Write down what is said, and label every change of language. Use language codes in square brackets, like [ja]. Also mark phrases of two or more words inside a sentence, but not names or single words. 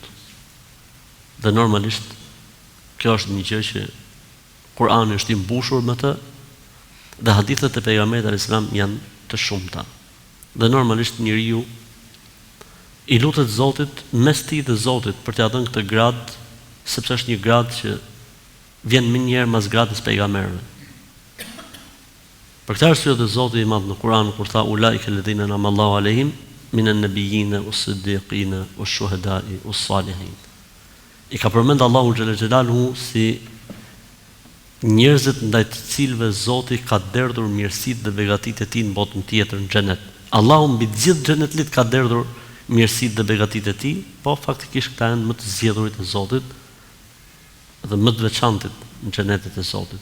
[sq] Dhe normalisht kjo është një gjë që Kurani është i mbushur me të, dhe hadithet e pejgamberit [ar] عليه السلام [sq] janë të shumta. Dhe normalisht njeriu i lutet Zotit mes tij dhe Zotit për t'ia dhënë këtë gradë, sepse është një gradë që vjen më njëherë mas gradës pejgamberëve. Për këtë arsye dhe Zoti i Madh në Kur'an kur tha [ar] أولئك الذين أنعم الله عليهم من النبيين والصديقين والشهداء والصالحين. [sq] I ka përmend Allahu [ar] جل جلاله [sq] si njerëzit ndaj të cilëve Zoti ka derdhur mirësitë dhe begatitë e tij në botën tjetër, në xhenet. Allahu mbi të gjithë xhenetlit ka derdhur mirësitë dhe begatitë e tij, po faktikisht këta janë më të zgjedhurit e Zotit dhe më të veçantit në xhenetet e Zotit.